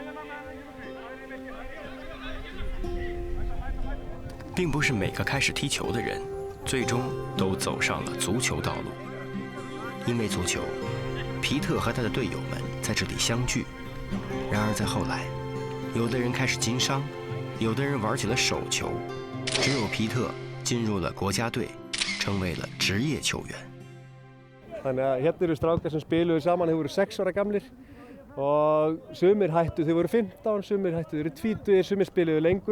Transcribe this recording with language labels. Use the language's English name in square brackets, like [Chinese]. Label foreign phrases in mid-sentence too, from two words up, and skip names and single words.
[Chinese] 并不是每个开始踢球的人，最终都走上了足球道路。因为足球，皮特和他的队友们在这里相聚。然而在后来，有的人开始经商，有的人玩起了手球，只有皮特进入了国家队，成为了职业球员。 [Icelandic] Þannig að hérna eru strákar sem spiluðu saman, þeir voru 6 ára gamlir og sumir hættu, þeir voru 15, sumir hættu, þeir eru 20, sumir spiluðu lengur.